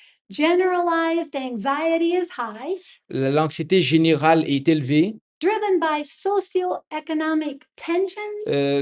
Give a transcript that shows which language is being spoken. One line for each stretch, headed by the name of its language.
English: Generalized anxiety is high,
French: L'anxiété générale est élevée,
English: driven by socioeconomic tensions